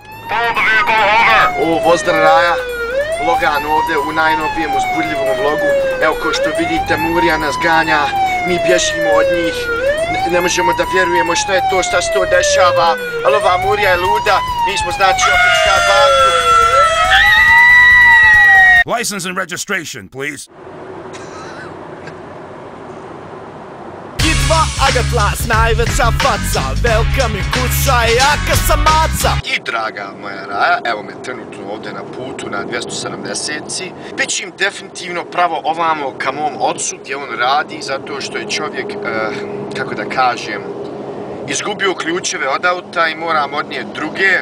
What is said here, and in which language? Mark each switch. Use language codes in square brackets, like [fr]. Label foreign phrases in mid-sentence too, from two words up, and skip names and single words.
[en] Pull the vehicle over! [bs] Pozdrav Raja, Logan ovdje u najnovijem uzbudljivom vlogu. Evo ko što vidite, Murija nas ganja, mi bježimo od njih. Ne možemo da vjerujemo što je to, šta se to dešava, ali ova Murija je luda, mi smo znači opljačkali banku. [en] License and registration, please. [bs] Agatlas, najveća faca, velika mi kuća i jaka sam maca. I draga moja Raja, evo me trenutno ovdje na putu na 270-ci. Pićim definitivno pravo ovamo ka mom ocu gdje on radi, zato što je čovjek, kako da kažem, izgubio ključeve od auta i moram odnijeti druge.